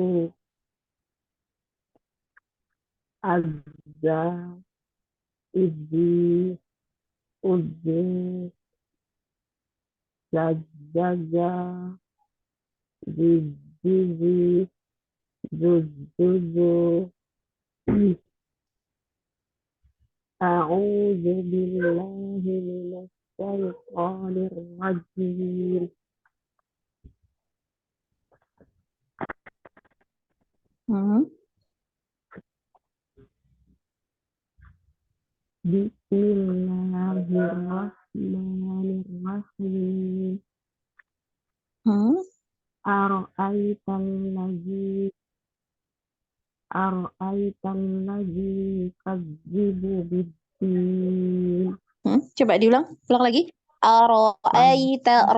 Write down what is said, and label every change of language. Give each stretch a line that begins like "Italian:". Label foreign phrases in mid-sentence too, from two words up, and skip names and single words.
Arabic: Az, ja, izi, uzi. Ja, ja, ja. Ji, ji, zi. Zu, zu, zu. أعوذ بالله من الشيطان الرجيم. Hmm. بسم الله الرحمن الرحيم. Hmm. أرأيت الذي يكذب بالدين.
Indonesian: Coba diulang, ulang lagi.
Arabic: Aro'aita, Faz-